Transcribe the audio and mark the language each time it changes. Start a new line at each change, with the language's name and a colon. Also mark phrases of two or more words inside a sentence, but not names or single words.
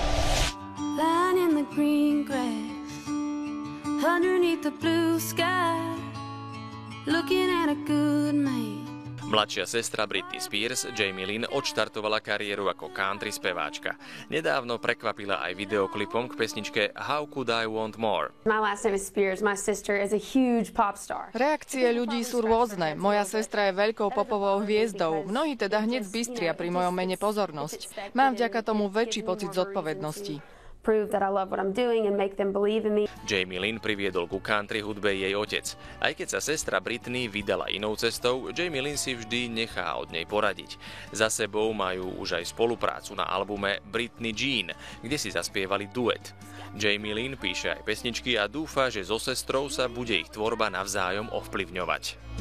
Slovak: Mladšia sestra Britney Spears, Jamie Lynn, odštartovala kariéru ako country speváčka. Nedávno prekvapila aj videoklipom k pesničke How Could I Want More.
English: My last name is Spears. My sister is a huge pop star.
Slovak: Reakcie ľudí sú rôzne. Moja sestra je veľkou popovou hviezdou. Mnohí teda hneď zbystria pri mojom mene pozornosť. Mám vďaka tomu väčší pocit zodpovednosti.
English: Prove that I love what I'm doing and make them believe in me.
Slovak: Jamie Lynn priviedol ku country hudbe jej otec. Aj keď sa sestra Britney vydala inou cestou, Jamie Lynn si vždy nechá od nej poradiť. Za sebou majú už aj spoluprácu na albume Britney Jean, kde si zaspievali duet. Jamie Lynn píše aj pesničky a dúfa, že so sestrou sa bude ich tvorba navzájom ovplyvňovať.